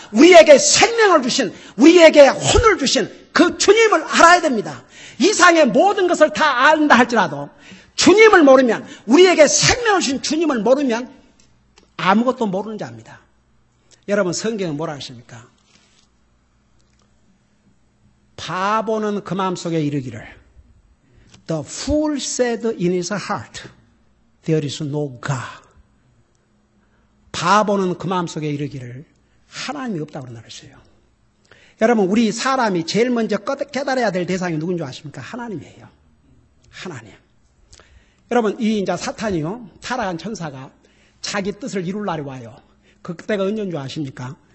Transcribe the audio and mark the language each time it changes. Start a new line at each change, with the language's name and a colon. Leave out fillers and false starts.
Korean: 우리에게 생명을 주신, 우리에게 혼을 주신 그 주님을 알아야 됩니다. 이상의 모든 것을 다 안다 할지라도 주님을 모르면, 우리에게 생명을 주신 주님을 모르면 아무것도 모르는 자입니다. 여러분, 성경은 뭐라 하십니까? 바보는 그 마음속에 이르기를
English: The fool said in his heart There is no God.
Korean: 바보는 그 마음속에 이르기를 하나님이 없다고 그랬어요. 여러분, 우리 사람이 제일 먼저 깨달아야 될 대상이 누군지 아십니까? 하나님이에요. 하나님. 여러분, 이 이제 사탄이요, 타락한 천사가 자기 뜻을 이룰 날이 와요. 그때가 언제인 줄 아십니까?